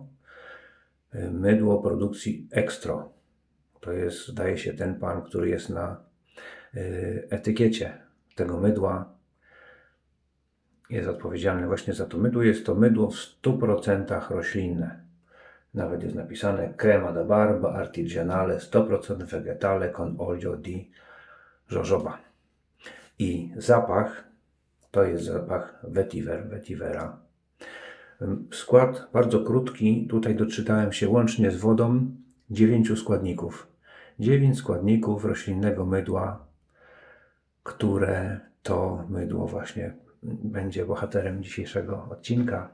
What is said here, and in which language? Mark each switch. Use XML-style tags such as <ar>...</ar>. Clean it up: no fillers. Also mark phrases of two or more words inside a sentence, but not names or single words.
<pl>Mydło produkcji Extro. To jest, zdaje się, ten pan, który jest na etykiecie tego mydła. Jest odpowiedzialny właśnie za to mydło. Jest to mydło w 100% roślinne. Nawet jest napisane</pl> <it>crema da barba artigianale 100% vegetale con olio di jojoba.</it> <pl>I zapach to jest zapach vetivera. Skład bardzo krótki. Tutaj doczytałem się łącznie z wodą 9 składników. 9 składników roślinnego mydła, które to mydło właśnie będzie bohaterem dzisiejszego odcinka.</pl>